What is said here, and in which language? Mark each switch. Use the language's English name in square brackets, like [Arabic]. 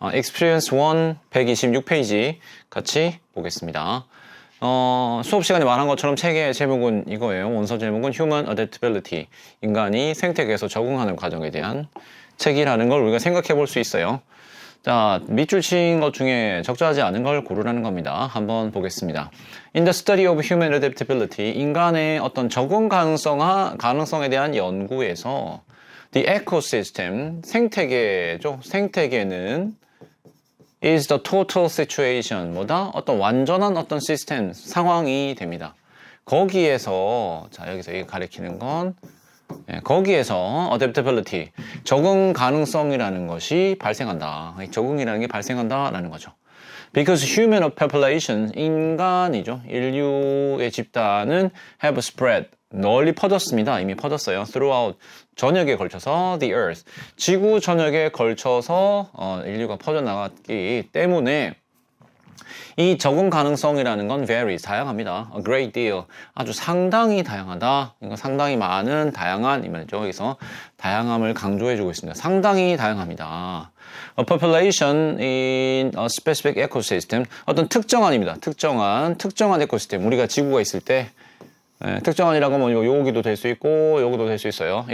[Korean] experience 1 126페이지 같이 보겠습니다. 수업 시간에 말한 것처럼 책의 제목은 이거예요. 원서 제목은 Human Adaptability, 인간이 생태계에서 적응하는 과정에 대한 책이라는 걸 우리가 생각해 볼 수 있어요. 자, 밑줄 친 것 중에 적절하지 않은 걸 고르라는 겁니다. 한번 보겠습니다. [English] In the study of human adaptability, [Korean] 인간의 어떤 적응 가능성에 대한 연구에서 [English] the ecosystem, [Korean] 생태계죠. 생태계는 [English] is the total situation, [Korean] 뭐다? 어떤 완전한 어떤 시스템, 상황이 됩니다. 거기에서, 자, 여기서 이게 가리키는 건 거기에서 adaptability, 적응 가능성이라는 것이 발생한다. 적응이라는 게 발생한다라는 거죠. [English] Because human population, [Korean] 인간이죠. 인류의 집단은 [English] have spread, [Korean] 널리 퍼졌습니다. 이미 퍼졌어요. Throughout, 전역에 걸쳐서 [English] the earth, [Korean] 지구 전역에 걸쳐서 인류가 퍼져나갔기 때문에 이 적응 가능성이라는 건 varies, 다양합니다. [English] A great deal, [Korean] 아주 상당히 다양하다. 이거 상당히 많은, 다양한 이 말이죠. 여기서 다양함을 강조해주고 있습니다. 상당히 다양합니다. [English] A population in a specific ecosystem, [Korean] 어떤 특정한입니다. 특정한 에코시스템. 우리가 지구가 있을 때 특정한이라고 하면 여기도 될 수 있고 여기도 될 수 있어요.